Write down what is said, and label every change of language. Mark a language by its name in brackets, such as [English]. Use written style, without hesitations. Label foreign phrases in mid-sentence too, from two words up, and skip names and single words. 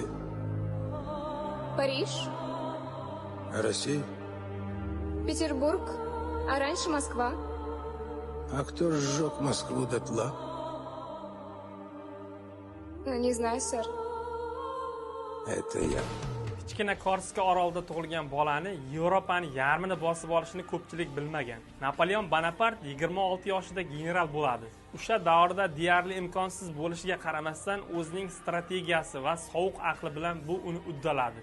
[Russian] Париж, А Россия? Петербург, а раньше Москва. А кто сжег Москву дотла? Не знаю, сэр. Это я. [Uzbek] Kichkina Korska orolida tug'ilgan bolani Yevropani yarmini bosib olishini ko'pchilik bilmagan. Napoleon Bonapart 26 yoshida general bo'ladi. O'sha davrda deyarli imkonsiz bo'lishiga qaramasdan o'zining strategiyasi va sovuq aqli bilan bu uni uddaladi.